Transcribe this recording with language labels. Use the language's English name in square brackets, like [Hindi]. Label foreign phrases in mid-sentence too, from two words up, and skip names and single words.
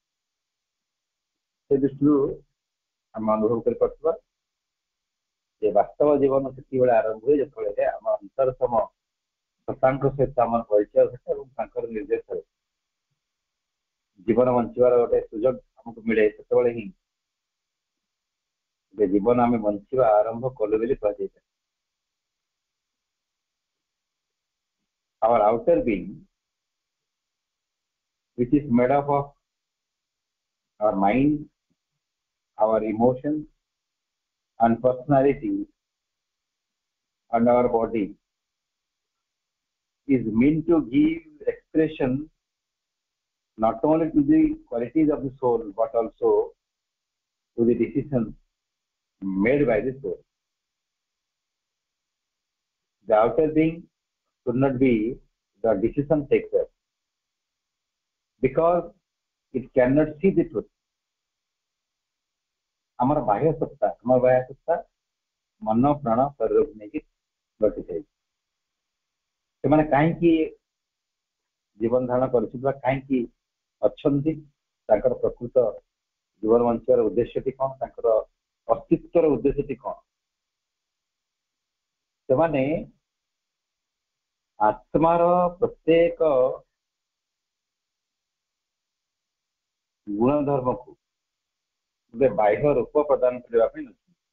[Odia] ସେ ଦୃଷ୍ଟିରୁ ଆମେ ଅନୁଭବ କରିପାରୁଥିବା ଯେ ବାସ୍ତବ ଜୀବନ ସେତିକିବେଳେ ଆରମ୍ଭ ହୁଏ ଯେତେବେଳେ ଆମ ଅନ୍ତରତମ ସତ୍ତାଙ୍କ ସହିତ ଆମର ପରିଚୟ ଘଟେ ଏବଂ ତାଙ୍କର ନିର୍ଦ୍ଦେଶରେ ଜୀବନ ବଞ୍ଚିବାର ଗୋଟେ ସୁଯୋଗ ଆମକୁ ମିଳେ। ସେତେବେଳେ ହିଁ ଯେ ଜୀବନ ଆମେ ବଞ୍ଚିବା ଆରମ୍ଭ କଲୁ ବୋଲି କୁହାଯାଇଥାଏ। [English] Our outer being, which is made up of our mind, our emotions and personality and our body, is meant to give expression not only to the qualities of the soul but also to the decisions made by the soul. The outer being should not be the decision taker because it cannot see the truth. [Odia] ଆମର ବାହ୍ୟ ସତ୍ତା ମନ ପ୍ରାଣ ଶରୀରକୁ ନେଇକି ଗଠିଥାଏ। ସେମାନେ କାହିଁକି ଜୀବନ ଧାରଣ କରିଛନ୍ତି ବା କାହିଁକି ଅଛନ୍ତି, ତାଙ୍କର ପ୍ରକୃତ ଜୀବନ ବଞ୍ଚିବାର ଉଦ୍ଦେଶ୍ୟଟି କଣ, ତାଙ୍କର ଅସ୍ତିତ୍ୱର ଉଦ୍ଦେଶ୍ୟଟି କଣ, ସେମାନେ ଆତ୍ମାର ପ୍ରତ୍ୟେକ ଗୁଣଧର୍ମକୁ ଗୋଟେ ବାହ୍ୟ ରୂପ ପ୍ରଦାନ କରିବା ପାଇଁ ଅଛି।